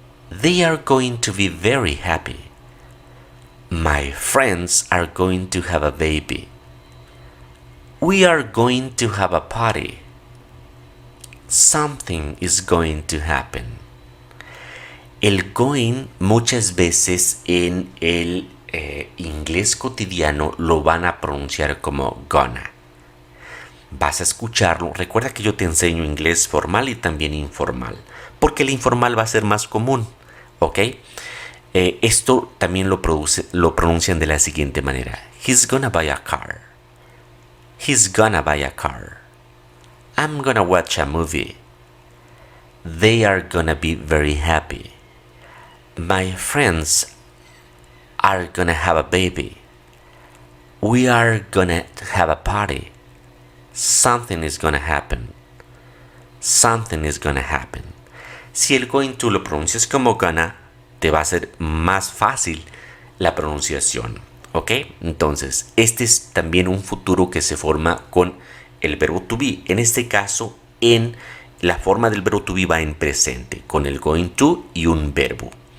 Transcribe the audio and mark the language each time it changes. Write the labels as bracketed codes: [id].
[en] They are going to be very happy. My friends are going to have a baby. We are going to have a party. Something is going to happen. [es] El going muchas veces en el inglés cotidiano lo van a pronunciar como gonna. Vas a escucharlo. Recuerda que yo te enseño inglés formal y también informal, porque el informal va a ser más común, ¿ok? Esto también lo pronuncian de la siguiente manera. [en] He's gonna buy a car. He's gonna buy a car. I'm gonna watch a movie. They are gonna be very happy. My friends are gonna have a baby. We are gonna have a party. Something is gonna happen. Something is gonna happen. [es] Si el going to lo pronuncias como gonna, te va a ser más fácil la pronunciación, ¿ok? Entonces, este es también un futuro que se forma con el verbo to be. En este caso, en la forma del verbo to be va en presente, con el going to y un verbo.